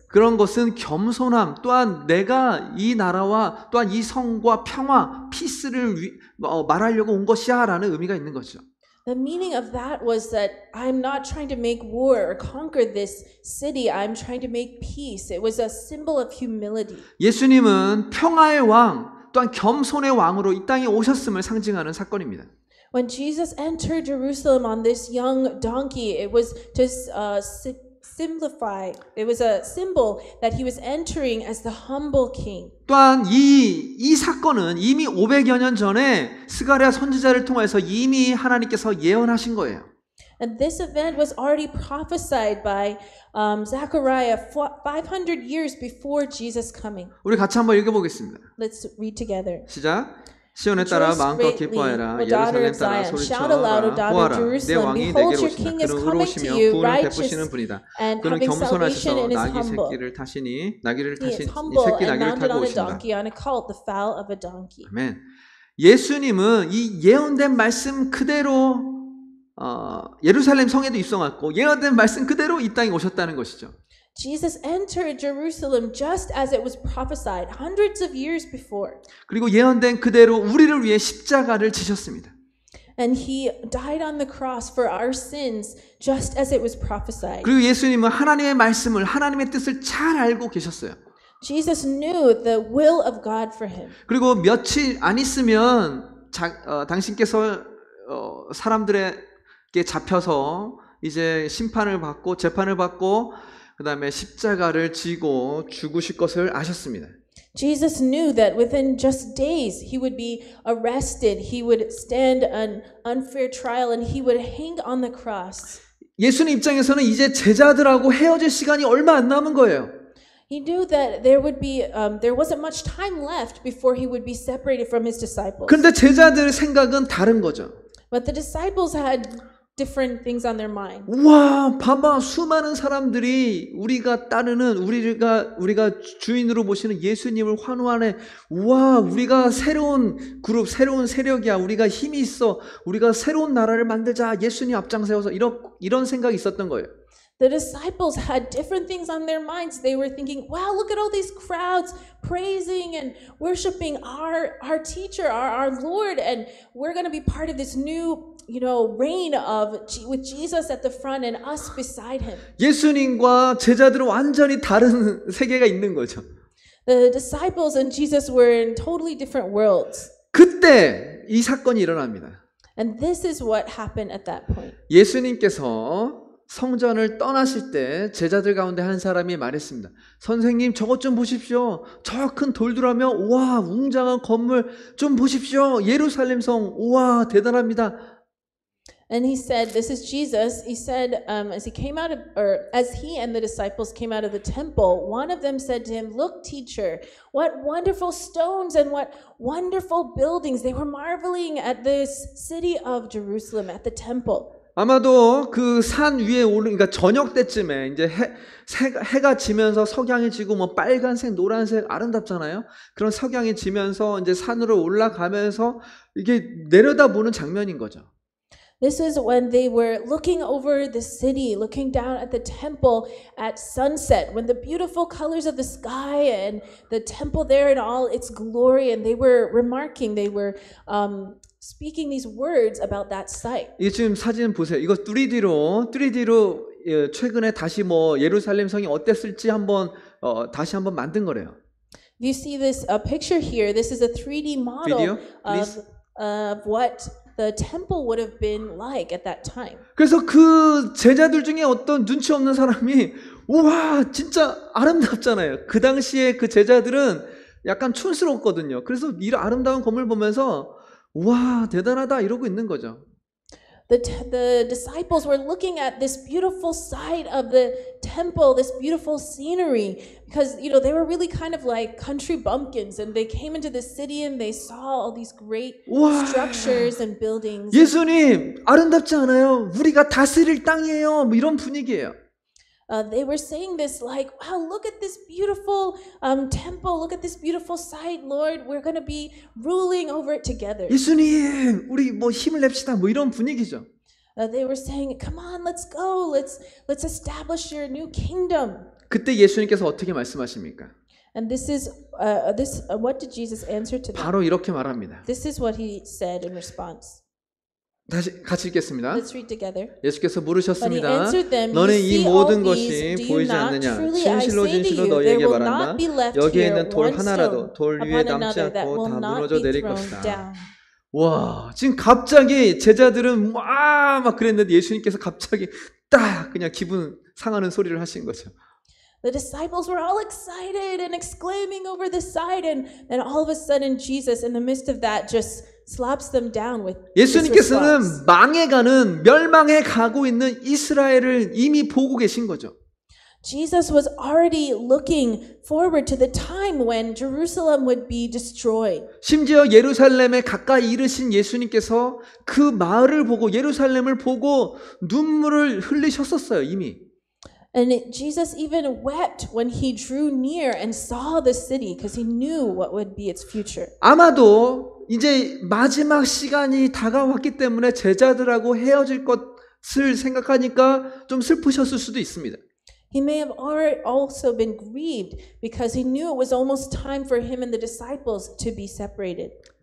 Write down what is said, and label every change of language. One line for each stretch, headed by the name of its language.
Korean: 그런 것은 겸손함, 또한 내가 이 나라와 또한 이 성과 평화, 피스를 말하려고 온 것이야 라는 의미가 있는 거죠.
English: the meaning of that was that I'm not trying to make war or conquer this city. I'm trying to make peace. It was a symbol of humility.
Korean: 예수님은 평화의 왕, 또한 겸손의 왕으로 이 땅에 오셨음을 상징하는 사건입니다.
English: When Jesus entered Jerusalem on this young donkey, it was to simplify. It was a symbol that he was entering as the humble king.
Korean: 또한 이 사건은 이미 500여 년 전에 스가랴 선지자를 통해서 이미 하나님께서 예언하신 거예요.
English: And this event was already prophesied by Zechariah 500 years before Jesus coming.
Korean: 우리 같이 한번 읽어보겠습니다.
English: Let's read together.
Korean: 시작. 시온에 따라
English: Rejoice
Korean: 마음껏
English: greatly,
Korean: 기뻐해라.
English: O daughter
Korean: 예루살렘
English: of
Korean: 따라
English: Zion.
Korean: 소리쳐
English: Shout aloud, O daughter of
Korean: 보아라. 내
English: Jerusalem.
Korean: 왕이
English: Behold,
Korean: 내게로
English: your
Korean: 오신다.
English: king is
Korean: 그는
English: coming to
Korean: 의로우시며
English: you,
Korean: 구원을
English: righteous
Korean: 베푸시는 분이다.
English: and
Korean: 그는
English: having salvation
Korean: 겸손하셔서
English: and is
Korean: 나귀
English: humble.
Korean: 새끼를 타시니 나귀를
English: He
Korean: 타신
English: is
Korean: 이
English: humble
Korean: 새끼
English: and
Korean: 나귀를
English: mounted
Korean: 타고
English: on a
Korean: 오신다.
English: donkey, on a colt, the foal of a donkey.
Korean: 아멘. 예수님은 이 예언된 말씀 그대로 예루살렘 성에도 입성했고 예언된 말씀 그대로 이 땅에 오셨다는 것이죠.
English: Jesus entered Jerusalem just as it was prophesied hundreds of years before.
Korean: 그리고 예언된 그대로 우리를 위해 십자가를 지셨습니다.
English: And he died on the cross for our sins just as it was prophesied.
Korean: 그리고 예수님은 하나님의 말씀을 하나님의 뜻을 잘 알고 계셨어요.
English: Jesus knew the will of God for him.
Korean: 그리고 며칠 안 있으면 당신께서 사람들에게 잡혀서 이제 심판을 받고 재판을 받고 그 다음에 십자가를 지고 죽으실 것을 아셨습니다.
English: Jesus knew that within just days he would be arrested, he would stand an unfair trial, and he would hang on the cross.
Korean: 예수님 입장에서는 이제 제자들하고 헤어질 시간이 얼마 안 남은 거예요.
English: He knew that there wasn't much time left before he would be separated from his disciples.
Korean: 그런데 제자들의 생각은 다른 거죠.
English: But the disciples had different things on their mind.
Korean: 와, 봐봐, 수많은 사람들이 우리가 따르는 우리가 주인으로 보시는 예수님을 환호하네. 와, 우리가 새로운 그룹, 새로운 세력이야. 우리가 힘이 있어. 우리가 새로운 나라를 만들자. 예수님 앞장 세워서 이런 생각이 있었던 거예요.
English: The disciples had different things on their minds. They were thinking, wow, look at all these crowds praising and worshiping our teacher, our Lord, and we're going to be part of this new, reign with Jesus at the front and us beside him.
Korean: 예수님과 제자들은 완전히 다른 세계가 있는 거죠.
English: The disciples and Jesus were in totally different worlds.
Korean: 그때 이 사건이 일어납니다.
English: And this is what happened at that point.
Korean: 예수님께서 성전을 떠나실 때 제자들 가운데 한 사람이 말했습니다. 선생님, 저것 좀 보십시오. 저 큰 돌들하며 와, 웅장한 건물 좀 보십시오. 예루살렘 성, 와, 대단합니다.
English: And he said, this is Jesus. He said, as he and the disciples came out of the temple, one of them said to him, "Look, teacher, what wonderful stones and what wonderful buildings." They were marveling at this city of Jerusalem, at the temple.
Korean: 아마도 그 산 위에 그러니까 저녁 때쯤에 이제 해가 지면서 석양이 지고 뭐 빨간색, 노란색 아름답잖아요. 그런 석양이 지면서 이제 산으로 올라가면서 이게 내려다보는 장면인 거죠.
English: This is when they were looking over the city, looking down at the temple at sunset, when the beautiful colors of the sky and the temple there in all its glory, and they were remarking, they were speaking these words about that sight.
Korean: 이 지금 사진 보세요. 이거 3D로 최근에 다시 뭐 예루살렘 성이 어땠을지 다시 한번 만든 거래요.
English: You see this picture here. This is a 3D model Video, please. of what the temple would have been like at that time.
Korean: 그래서 그 제자들 중에 어떤 눈치 없는 사람이 우와 진짜 아름답잖아요. 그 당시에 그 제자들은 약간 촌스러웠거든요. 그래서 이 아름다운 건물 보면서 우와 대단하다 이러고 있는 거죠.
English: The disciples were looking at this beautiful sight of the temple, this beautiful scenery, because they were really kind of like country bumpkins, and they came into the city and they saw all these great structures and buildings.
Korean: 예수님 아름답지 않아요? 우리가 다스릴 땅이에요. 뭐 이런 분위기예요.
English: They were saying this like, wow, look at this beautiful temple, look at this beautiful site, Lord, we're going to be ruling over it together.
Korean: 예수님, 우리 뭐 힘을 냅시다. 뭐 이런 분위기죠.
English: They were saying, come on, let's go, let's establish your new kingdom.
Korean: 그때 예수님께서 어떻게 말씀하십니까?
English: And this is what did Jesus answer to them?
Korean: 바로 이렇게 말합니다.
English: This is what he said in response.
Korean: 다시 같이 읽겠습니다.
English: Let's read together.
Korean: 예수께서
English: But he
Korean: 물으셨습니다.
English: answered them,
Korean: 너네
English: "You
Korean: 이
English: see all
Korean: 모든
English: these,
Korean: 것이
English: do you
Korean: 보이지
English: not?
Korean: 않느냐?
English: Truly I
Korean: 진실로
English: say to
Korean: 진실로
English: you, there
Korean: 너희에게
English: will
Korean: 말한다.
English: not be left
Korean: 여기에
English: here
Korean: 있는 돌
English: one
Korean: 하나라도
English: stone
Korean: 돌 위에
English: upon
Korean: 남지
English: another that
Korean: 않고
English: will
Korean: 다
English: not
Korean: 무너져
English: be
Korean: 내릴
English: thrown
Korean: 것이다.
English: down."
Korean: 와, 지금 갑자기 제자들은 와 막 그랬는데 예수님께서 갑자기 딱 그냥 기분 상하는 소리를 하신 거죠.
English: The disciples were all excited and exclaiming over the sight, and then all of a sudden Jesus, in the midst of that, just slaps them down with this response.
Korean: 예수님께서는 망해가는 멸망해 가고 있는 이스라엘을 이미 보고 계신 거죠.
English: Jesus was already looking forward to the time when Jerusalem would be destroyed.
Korean: 심지어 예루살렘에 가까이 이르신 예수님께서 그 마을을 보고 예루살렘을 보고 눈물을 흘리셨었어요 이미.
English: And Jesus even wept when he drew near and saw the city because he knew what would be its future.
Korean: 아마도 이제 마지막 시간이 다가왔기 때문에 제자들하고 헤어질 것을 생각하니까 좀 슬프셨을 수도 있습니다.
English: He may have also been grieved because he knew it was almost time for him and the disciples to be separated.